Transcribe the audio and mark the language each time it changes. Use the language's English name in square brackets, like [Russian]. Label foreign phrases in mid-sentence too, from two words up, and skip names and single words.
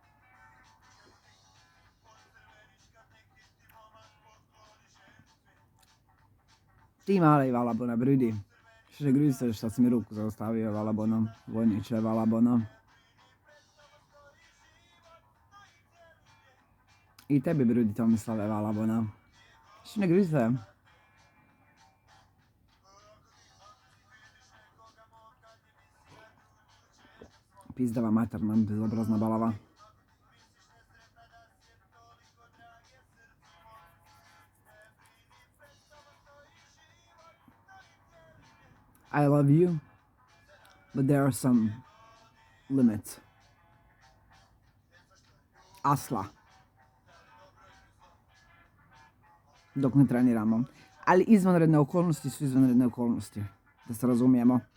[Croatian] Ti mali valabona, brudi. Še griseš šta si mi ruku zaustavio valabonom, vojniče valabonom. I tebi brudi Tomislave valabona. [German] Schöne Grüße. [Croatian] Pizdava materna, bezobrazna balava. [English] I love you, but there are some limits. [Croatian] Asla. Dok ne treniramo. Ali izvanredne okolnosti su izvanredne okolnosti. Da se razumijemo.